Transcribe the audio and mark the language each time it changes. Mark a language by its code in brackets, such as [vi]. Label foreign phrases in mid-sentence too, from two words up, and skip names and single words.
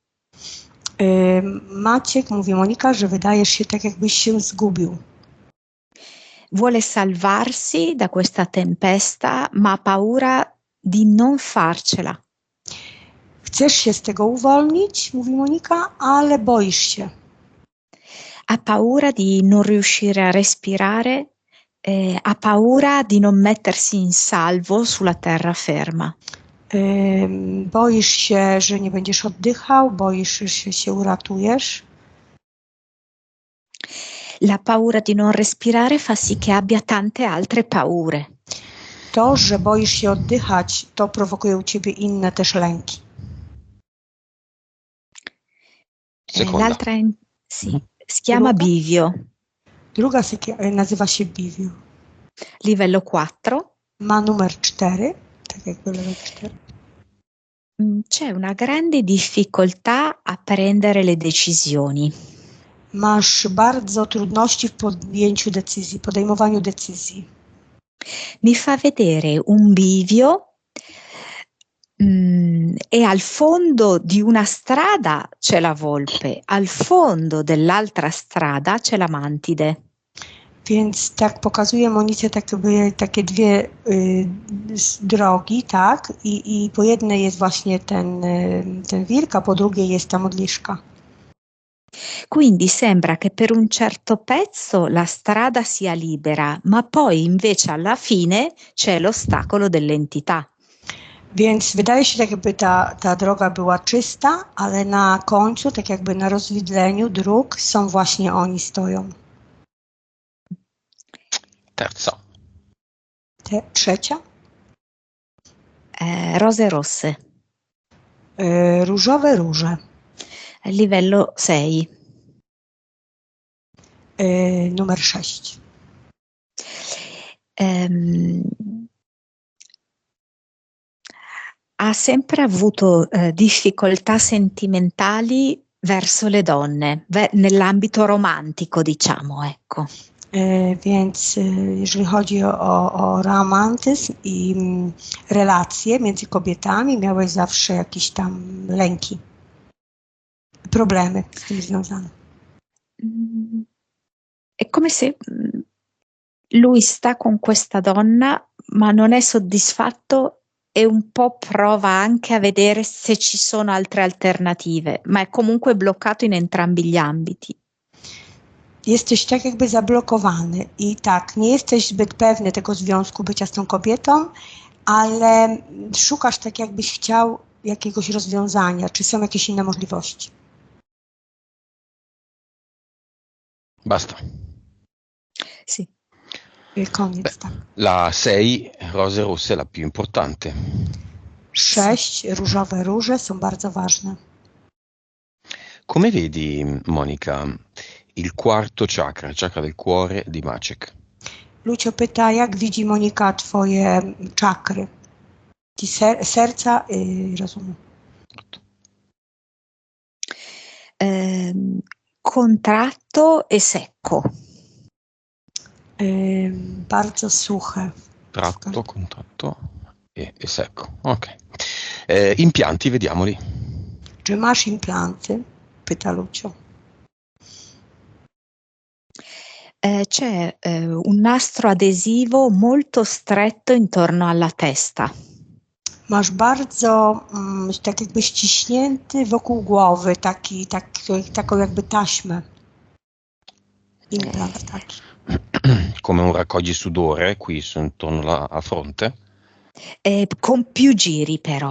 [pl] Maciek, mówi Monika, że wydajesz się tak, jakbyś się zgubił. [it] Vuole salvarsi da questa tempesta, ma ha paura di non farcela. [pl] Chcesz się z tego uwolnić, mówi Monika, ale boisz się. [it] Ha paura di non riuscire a respirare, ha paura di non mettersi in salvo sulla terraferma. [pl] Boisz się, że nie będziesz oddychał, boisz się, że się uratujesz. [it] La paura di non respirare fa sì che abbia tante altre paure. [pl] To, że boisz się oddychać, to prowokuje u ciebie inne też lęki. [it] L'altra si chiama Bivio. [pl] Druga nazywa się Bivio. [it] Livello 4. [pl] Ma numer 4, tak jakby level 4. [it] C'è una grande difficoltà a prendere le decisioni. [pl] Masz bardzo trudności w podejmowaniu decyzji. [it] Mi fa vedere un bivio E al fondo di una strada c'è la volpe, al fondo dell'altra strada c'è la mantide. [pl] Więc tak pokazuje Monice takie dwie drogi, tak? I po jednej jest właśnie ten wilk, a po drugiej jest ta modliszka. [it] Quindi sembra che per un certo pezzo la strada sia libera, ma poi invece alla fine c'è l'ostacolo dell'entità. [pl] Więc wydaje się, tak jakby ta droga była czysta, ale na końcu, tak jakby na rozwidleniu dróg, są właśnie oni stoją. [it] Terza. [pl] Trzecia? [it] Rose rosse. [pl] Różowe róże. [it] Livello 6. [pl] Numer 6. [it] Ha sempre avuto difficoltà sentimentali verso le donne, nell'ambito romantico, diciamo, ecco. [pl] Więc jeżeli chodzi o romantyzm i relacje między kobietami, miałeś zawsze jakieś tam lęki, problemy z tym związane. [it] È come se lui sta con questa donna, ma non è soddisfatto e un po' prova anche a vedere se ci sono altre alternative, ma è comunque bloccato in entrambi gli ambiti. [pl] Jesteś tak jakby zablokowany i tak, nie jesteś zbyt pewny tego związku bycia z tą kobietą, ale szukasz tak jakbyś chciał jakiegoś rozwiązania, czy są jakieś inne możliwości. [it] Basta. Sì. [pl] Koniec, tak. [it] La 6, rose rosse, è la più importante. [pl] 6, różowe róże są bardzo ważne. [it] Come vedi, Monica, il quarto chakra, il chakra del cuore di Maciek? [pl] Lucio pyta, jak widzi Monika twoje czakry? Ci serca i rozumu. [it] Contratto e secco. [pl] Bardzo suche. [it] Tratto, contratto e secco. Ok. Impianti, vediamoli. [pl] Czy masz implanty? Pyta Lucio. [it] C'è un nastro adesivo molto stretto intorno alla testa. [pl] Masz bardzo tak jakby ściśnięty wokół głowy, taką jakby taśmę. Implant taki. [it] Come un raccoglissudore qui intorno alla fronte. Con più giri però.